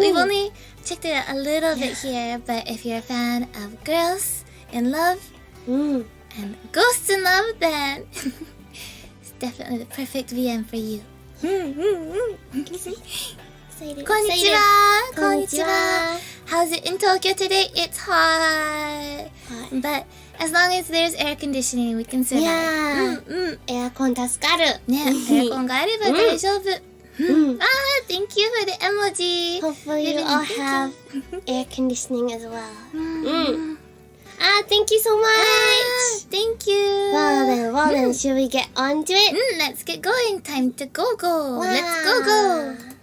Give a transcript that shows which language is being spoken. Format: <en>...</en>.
<en>We've only checked it out a little bit here, but if you're a fan of girls in love and ghosts in love, then it's definitely the perfect VM for you.</en> <ja>Konnichiwa! Konnichiwa!</ja> <en>How's it in Tokyo today? It's hot. But as long as there's air conditioning, we can survive. Yeah. Aircon</en> <ja>助かる. ね、エアコンがあれば大丈夫。</ja> <en>Thank you for the emoji. Hopefully you all have air conditioning as well. Thank you so much. Thank you. Well then, should we get on to it? Let's get going. Time to go. Let's go.</en>